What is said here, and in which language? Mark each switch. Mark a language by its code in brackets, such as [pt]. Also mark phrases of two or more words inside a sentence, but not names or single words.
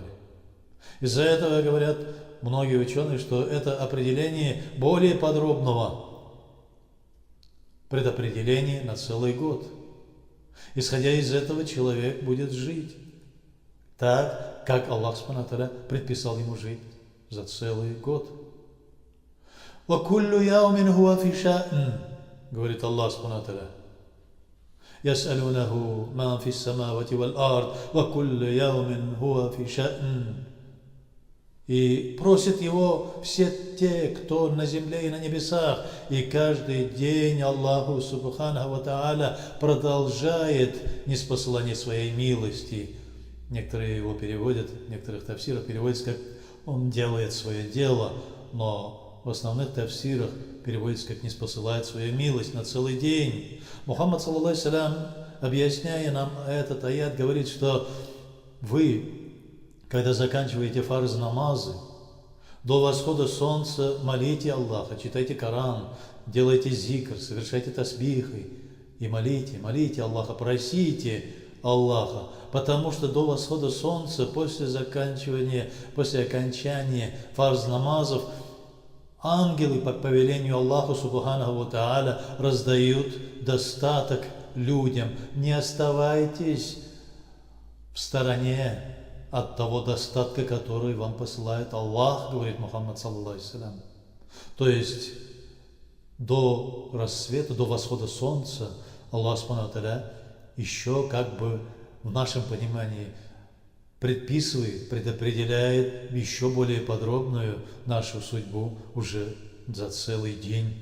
[ru] Из-за этого говорят многие ученые, что это определение более подробного предопределения на целый год. Исходя из этого, человек будет жить так, как Аллах [ar] سبحانه وتعالى [ru] предписал ему жить за целый год. [ar] «وكل يوم هو في شأن», говорит الله سبحانه وتعالى. «يسأله من في السماوات والأرض وكل يوم هو في شأن». [ru] И просят его все те, кто на земле и на небесах, и каждый день Аллаху [ar] سبحانه وتعالى [ru] продолжает ниспосылание своей милости. Некоторые его переводят, в некоторых тафсирах переводится как «он делает свое дело», но в основных тафсирах переводится как «ниспосылает свою милость на целый день». [ar] Мухаммад, صلى الله عليه سلم, [ru] объясняя нам этот аят, говорит, что вы, когда заканчиваете фарз намазы, до восхода солнца молите Аллаха, читайте Коран, делайте зикр, совершайте тасбихи и молите Аллаха, просите Аллаха, потому что до восхода солнца, после окончания фарз намазов, ангелы по повелению Аллаха [ar] سبحانه وتعالى [ru] раздают достаток людям. Не оставайтесь в стороне от того достатка, который вам посылает Аллах, говорит Мухаммад, [ar] صلى الله عليه وسلم. [ru] То есть до рассвета, до восхода солнца Аллах [ar] سبحانه وتعالى [ru] еще как бы в нашем понимании предписывает, предопределяет еще более подробную нашу судьбу уже за целый день.